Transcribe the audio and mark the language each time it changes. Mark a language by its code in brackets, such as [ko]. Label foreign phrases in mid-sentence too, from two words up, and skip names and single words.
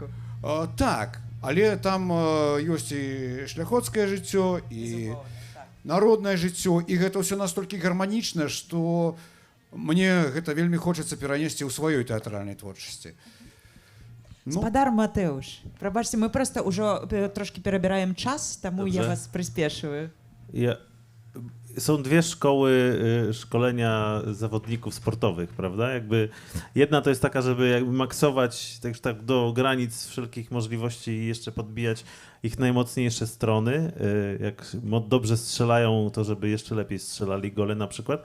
[be] Так, але там ёсць і шляхоцкае жыццё, і народнае жыццё, і гэта ўсё настолькі гарманічна, што мне гэта вельмі хочацца перанесці ў сваёй тэатральнай творчасці. Спадар Матэуш, прабачце, мы проста ўжо трошки перабіраем час, таму я вас прыспешваю. [pl] Są dwie szkoły szkolenia zawodników sportowych, prawda? Jakby jedna to jest taka, żeby jakby maksować tak do granic wszelkich możliwości i jeszcze podbijać ich najmocniejsze strony. Jak dobrze strzelają, to żeby jeszcze lepiej strzelali gole na przykład.